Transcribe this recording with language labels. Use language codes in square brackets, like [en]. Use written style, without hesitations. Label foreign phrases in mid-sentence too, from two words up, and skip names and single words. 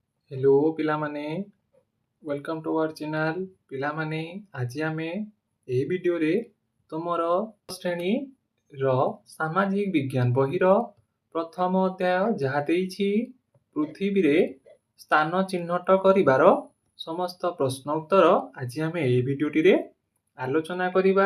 [or] ହେଲୋ ପିଲାମାନେ [en] welcome to our channel [or] ପିଲାମାନେ ଆଜି ଆମେ ଏ ଭିଡିଓ ରେ ତୁମର ଶ୍ରେଣୀ ର ସାମାଜିକ ବିଜ୍ଞାନ ବହିର ପ୍ରଥମ ଅଧ୍ୟାୟ ଯାହା ଦେଇଛି ପୃଥ୍ୱୀ ରେ ସ୍ଥାନ ଚିହ୍ନଟ କରିବାର ସମସ୍ତ ପ୍ରଶ୍ନ ଉତ୍ତର ଆଜି ଆମେ ଏ ଭିଡିଓଟି ରେ ଆଲୋଚନା କରିବା।